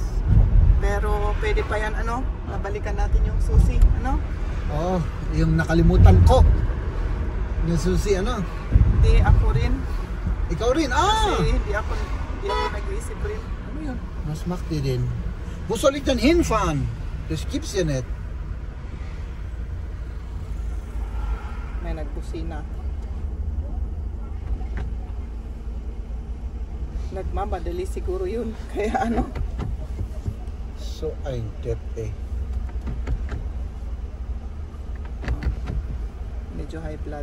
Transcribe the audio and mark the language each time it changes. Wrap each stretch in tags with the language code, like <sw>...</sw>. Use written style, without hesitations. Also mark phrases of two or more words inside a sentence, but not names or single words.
<tl>Pero pwede pa yan, nabalikan natin yung susi, Oo, yung nakalimutan ko. Yung susi, Hindi, ako rin. Ikaw rin, Kasi hindi ako nag-iisip rin. Ano yun? Mas makti din.</tl> <de>Wo soll ich denn hinfahren? Das gibt's ja nicht.</de> <tl>May nagbusina. Nagmamadali siguro yun. Kaya</tl> <de>So ein Depp,</de> <tl>medyo</tl> <en>high blood.</en>